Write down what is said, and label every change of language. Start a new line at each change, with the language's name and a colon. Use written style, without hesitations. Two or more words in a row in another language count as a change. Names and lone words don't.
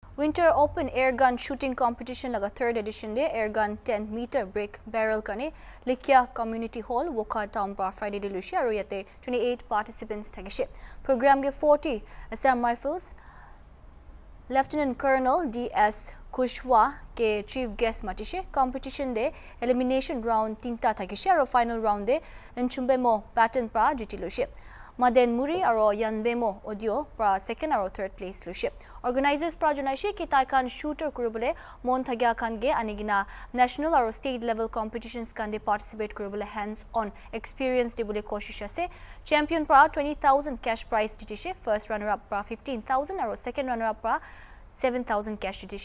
Naga Pidgin: Winter Open Airgun Shooting Competition laga third edition de Airgun 10-meter
English: break barrel
Naga Pidgin: kane Likia Community Hall Woka Town Bar Friday de lucia aru yate 28 participants thagishe. Program ge 40 Assam Rifles Lieutenant Colonel D.S. Kushwa ke chief guest matishe. Competition de elimination round tinta thagishe aru final round de Nchumbemo Patton pra jitilushe. Maden Muri aro Nchumbemo audio pra second aro third place lushe. Organizers pra jonaishe ki taikan shooter kurubole mon thagya kan ge anigina national aro
English: state level competitions
Naga Pidgin: kan de participate kurubole
English: hands on experience
Naga Pidgin: de bole koshish ase. Champion pra 20,000
English: cash prize
Naga Pidgin: jitishe.
English: First runner up
Naga Pidgin: pra 15,000 aro
English: second runner up
Naga Pidgin: pra 7,000 cash jitishe.